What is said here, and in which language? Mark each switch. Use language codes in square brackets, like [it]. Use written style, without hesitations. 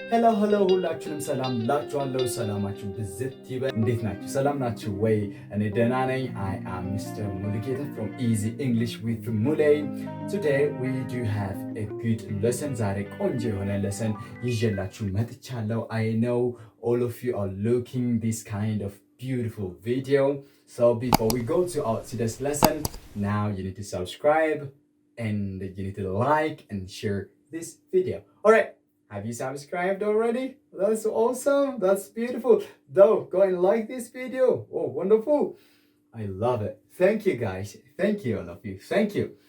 [am] hello ሁላችሁንም ሰላም ላችኋለሁ ሰላማችሁ ብዝት ይበል እንዴት ናችሁ ሰላም ናችሁ ወይ እኔ ደህና ነኝ [en] I am Mr. Mulikeeta from Easy English with Mulay. Today we do have a good lesson. [am] ዛሬ ቆንጆ የሆነ lesson ይዤላችሁ መጥቻለሁ. [en] I know all of you are looking this kind of beautiful video. So before we go to our today's lesson, now you need to subscribe and you need to like and share this video. All right. Have you subscribed already? That's awesome. That's beautiful. Though, go and like this video. Oh, wonderful. I love it. Thank you, guys. Thank you, all of you. Thank you.